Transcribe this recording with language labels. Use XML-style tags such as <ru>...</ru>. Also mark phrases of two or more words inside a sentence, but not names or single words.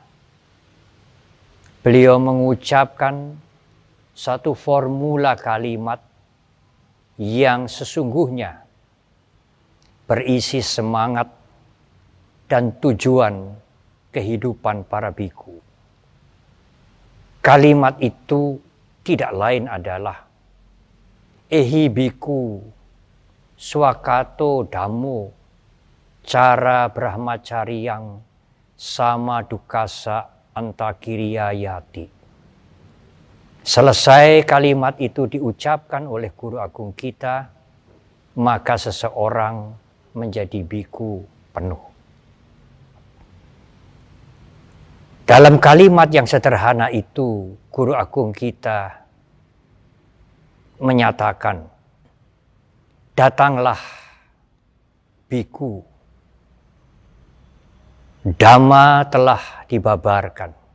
<id>Beliau mengucapkan satu formula kalimat yang sesungguhnya berisi semangat dan tujuan kehidupan para biku. Kalimat itu tidak lain adalah</id> <pi>Ehi biku swakato dhammo cara brahmacariyang sama dukasa antakiriyayati.</pi> <id>Selesai kalimat itu diucapkan oleh Guru Agung kita, maka seseorang menjadi biku penuh. Dalam kalimat yang sederhana itu, Guru Agung kita menyatakan, datanglah biku, Dhamma telah dibabarkan.</id>